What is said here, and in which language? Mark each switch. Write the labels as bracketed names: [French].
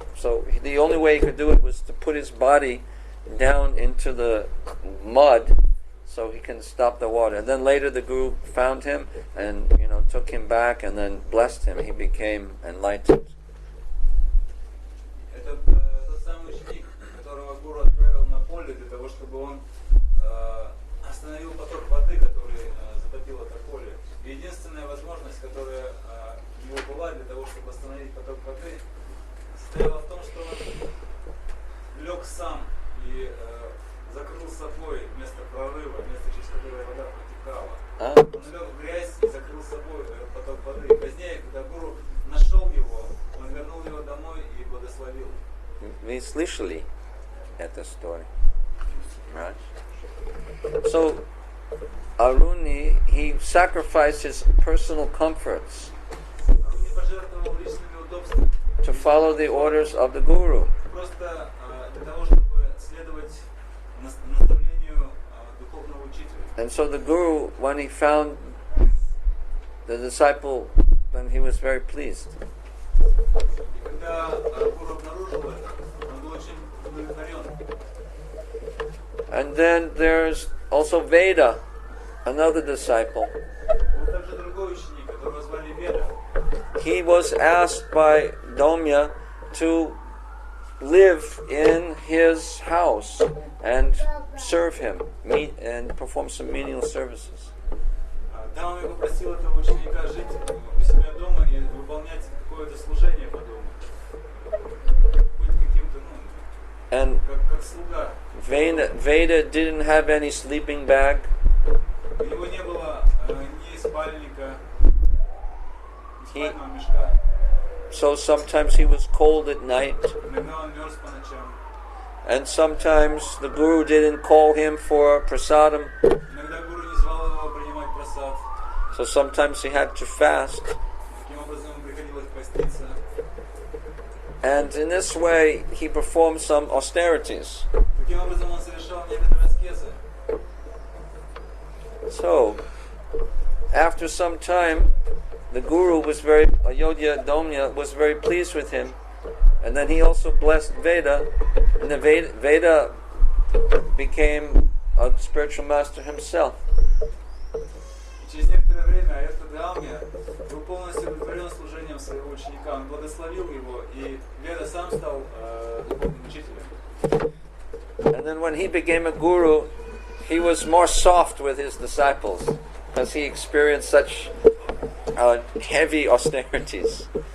[English] So the only way he could do it was to put his body down into the mud so he can stop the water. And then later the guru found him and took him back and then blessed him. He became enlightened. [Russian] Это тот самый ученик, которого гуру отправил на поле для того, чтобы он остановил поток воды, который затопил это поле. И единственная возможность, которая у него была для того, чтобы остановить поток воды, состояла в том, что он лег сам и закрыл собой место прорыва, место, через которое вода протекала. Он лег в грязь и закрыл собой поток воды. И позднее, когда гуру нашел его, он вернул его домой и благословил. [English] We [Russian] слышали эту историю. [English] Right? So, Aruni, he sacrificed his personal comforts [Russian] Аруни пожертвовал личными удобствами [English] to follow the orders of the Guru. [Russian] просто для того, чтобы следовать наставлению духовного учителя. [English] And so the Guru, when he found the disciple, then he was very pleased. [Russian] И когда гуру обнаружил это, он был очень удовлетворен. [English] And then there's also Veda, another disciple. [Russian] Был также другой ученик, которого звали Веда. [English] He was asked by Domya to live in his house and serve him, meet and perform some menial services. [Russian] Дама его попросил этого ученика жить у себя дома и выполнять какое-то служение по дому. Быть каким-то, [English] And [Russian] как слуга. [English] Veda didn't have any sleeping bag, [Russian] У него не было ни спальника, ни [English] He- [Russian] спального мешка. [English] so sometimes he was cold at night, [Russian] Иногда он мерз по ночам. [English] and sometimes the Guru didn't call him for prasadam, [Russian] Иногда гуру не звал его принимать просад. [English] so sometimes he had to fast. [Russian] Таким образом ему приходилось поститься. [English] And in this way, he performed some austerities. [Russian] Таким образом он совершал некоторые аскезы. [English] So, after some time, the guru was Ayodhya Domya was very pleased with him, and then he also blessed Veda, and the Veda became a spiritual master himself. [Russian] Через некоторое время этот Дамья был полностью удовлетворен служением своего ученика. Он благословил его, и Веда сам стал духовным учителем. [English] And then when he became a guru, he was more soft with his disciples, because he experienced such heavy austerities.